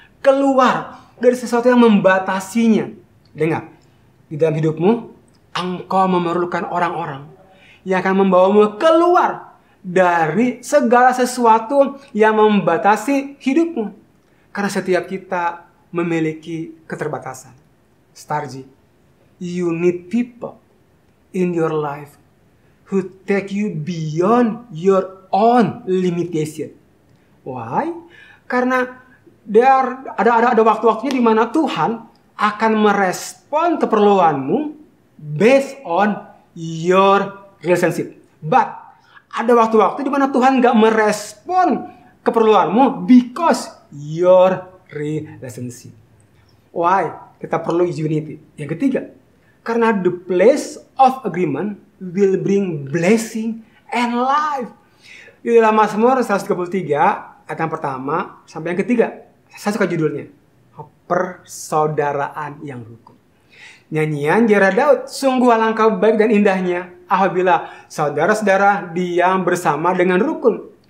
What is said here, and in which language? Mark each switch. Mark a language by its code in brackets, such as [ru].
[id] Keluar dari sesuatu yang membatasinya. Dengar, di dalam hidupmu, engkau memerlukan orang-orang yang akan membawamu keluar dari segala sesuatu yang membatasi hidupmu. Karena setiap kita memiliki keterbatasan. [en] Starji, you need people in your life who take you beyond your own limitation. [id] Why? Karena ada waktu-waktunya di mana Tuhan akan merespon keperluanmu [en] based on your relationship. [id] But ada waktu-waktu di mana Tuhan gak merespon keperluanmu [en] because your relationship. [id] Why? Kita perlu unity. Yang ketiga, karena [en] the place of agreement will bring blessing and life. [id] Di dalam Mazmur 133 ayat yang pertama sampai yang ketiga, saya suka judulnya, persaudaraan yang rukun. Nyanyian Jera Daud, sungguh alangkah baik dan indahnya apabila saudara-saudara diam bersama dengan rukun.